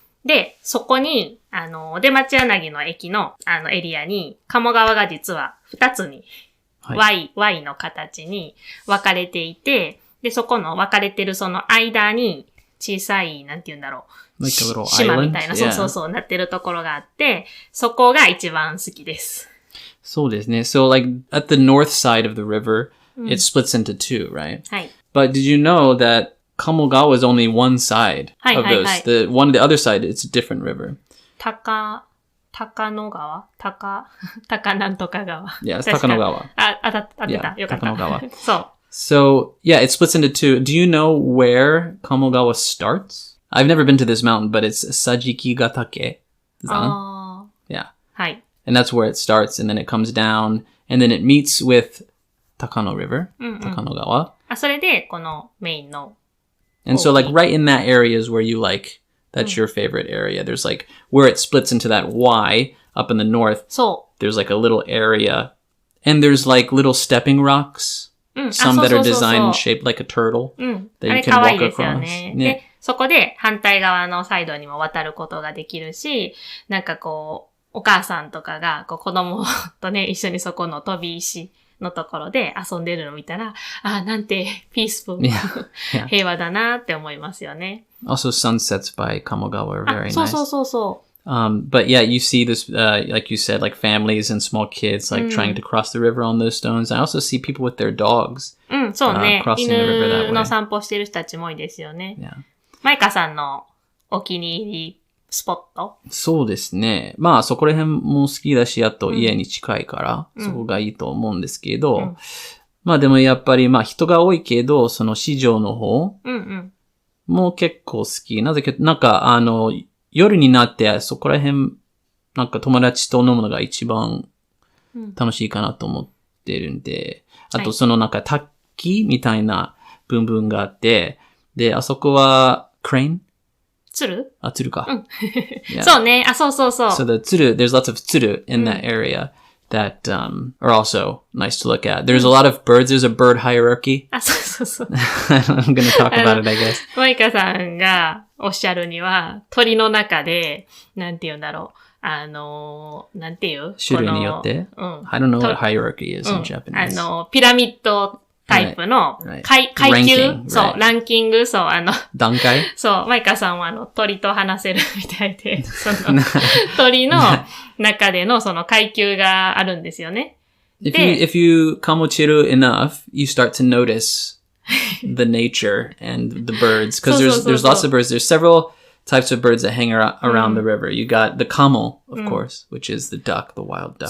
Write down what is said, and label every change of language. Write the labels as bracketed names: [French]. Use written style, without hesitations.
[Japanese] で、そこに、出町柳の駅の、エリアに、鴨川が実は2つに、Y の形に分かれていて、で、そこの分かれてるその間に、小さい、なんて言うんだろう。島みたいな、そう、なってるところがあって、そこが一番好きです。そうですね。 [English] So, like, at the north side of the river, it splits into two, right? [Japanese] はい。 [English] But did you know that Kamogawa is only one side of those? The other side, it's a different river. [Japanese] 高野川高なんとか川。 [English] Yeah, it's 高野川。 [Japanese] 当たってた。よかった。高野川。そう。 [English] So, yeah, it splits into two. Do you know where Kamogawa starts? I've never been to this mountain, but it's Sajikigatake. Yeah. [Japanese] はい。 [English] And that's where it starts, and then it comes down, and then it meets with Takano River, Takanogawa. [Japanese] それで、このメインの。 [English] And so, like, right in that area is where you like, that's your favorite area. There's, like, where it splits into that Y up in the north. [Japanese] そう。 [English] There's, like, a little area, and there's, like, little stepping rocks. Some that are designed and shaped like a turtle that you can walk across. [Japanese] で、そこで反対側のサイドにも渡ることができるし、なんかこう、お母さんとかが子供とね、一緒にそこの飛び石のところで遊んでるのを見たら、なんてピースフル、平和だなって思いますよね。 [English] Also, sunsets by Kamogawa are very nice. [Japanese] そう。 [English] But yeah, you see this, like you said, like families and small kids, like trying to cross the river on those stones. I also see people with their dogs. [Japanese] そうね。 [English] crossing the river that way. [Japanese] 犬の散歩してる人たちも多いですよね。 [English] Yeah. [Japanese] マイカさんのお気に入りスポット？そうですね。まあ、そこら辺も好きだし、あと家に近いから、そこがいいと思うんですけど、まあでもやっぱり、まあ人が多いけど、その市場の方も結構好き。なぜか、なんか夜になってそこら辺、なんか友達と飲むのが一番楽しいかなと思ってるんで、あとそのなんか滝みたいな部分があって、で、あそこはクレーン？鶴か。 Yeah. そうね。そう。 [English] So the tsuru, there's lots of tsuru in that area that are also nice to look at. There's a lot of birds. There's a bird hierarchy. [Japanese] そう。 [English] I'm going to talk about it, I guess. [Japanese] マイカさんがおっしゃるには、鳥の中で、なんて言うんだろう。なんて言う？種類によって？ [English] I don't know what hierarchy is in Japanese. [Japanese] ピラミッドタイプの階級、そう、ランキング、そう、段階？そう、マイカさんは鳥と話せるみたいで、その、鳥の中でのその階級があるんですよね。 [English] If you kamochiru enough, you start to notice the nature and the birds, because there's lots of birds. There's several types of birds that hang around the river. You got the kamo, of course, which is the duck, the wild duck.